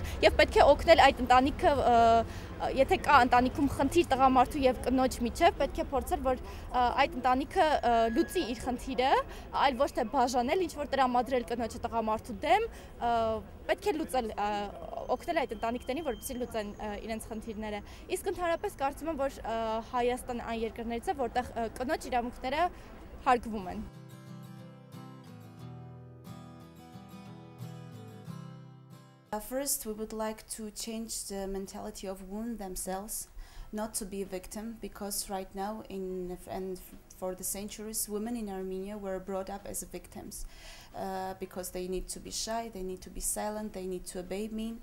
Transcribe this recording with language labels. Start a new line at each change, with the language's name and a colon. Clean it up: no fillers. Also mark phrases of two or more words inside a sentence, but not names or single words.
Armenian: եւ պետք է օգնել այդ ընտանիքը, եթե կա ընտանիքում խնդիր տղամարդու եւ կնոջ միջեւ, պետք է փորձել, որ այդ ընտանիքը լուծի իր խնդիրը, այլ ոչ թե բաժանել, ինչ-որ տրամադրել կնոջը տղամարդու դեմ, պետք է լուծել, օգնել այդ ընտանիքներին, որպեսզի լուծեն իրենց խնդիրները։ Իսկ ընդհանրապես կարծում եմ, որ Հայաստանը այն երկրներից է, որտեղ կնոջ իրավունքները հարգվում են։
English: First, we would like to change the mentality of women themselves, not to be a victim, because right now and for the centuries, women in Armenia were brought up as victims because they need to be shy, they need to be silent, they need to obey men.